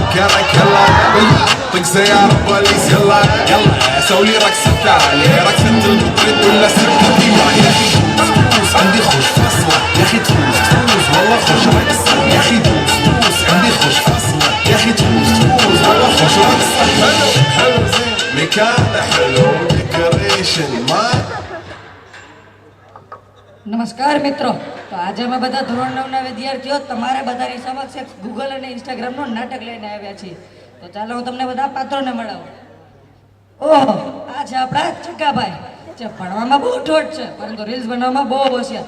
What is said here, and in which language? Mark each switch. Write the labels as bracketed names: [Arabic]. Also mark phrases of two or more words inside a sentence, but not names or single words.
[Arabic] كرك يلا طق سيارة بوليس يلا يلا سوي لي رقصة تعالي رقصة البطريق ولا سكة ديوان يا اخي دوس عندي خوش فصلة يا اخي تفوز والله خوش رقصة يا اخي دوس عندي خوش فصلة يا اخي تفوز والله خوش رقصة حلو حلو زين مكان حلو ديكوريشن ما [Gujarati] નમસ્કાર મિત્રો, તો આજે અમે બધા ધોરણ 9ના વિદ્યાર્થીઓ તમારે બધાની સમક્ષ એક ગૂગલ અને ઇન્સ્ટાગ્રામનું નાટક લઈને આવ્યા છીએ. તો ચાલો હું તમને બધા પાત્રોને મળાવું. ઓહો, આ છે આપણા ચક્કાભાઈ, જે ભણવામાં બહુ ઠોઠ છે પરંતુ રીલ્સ બનાવવામાં બહુ હોશિયાર.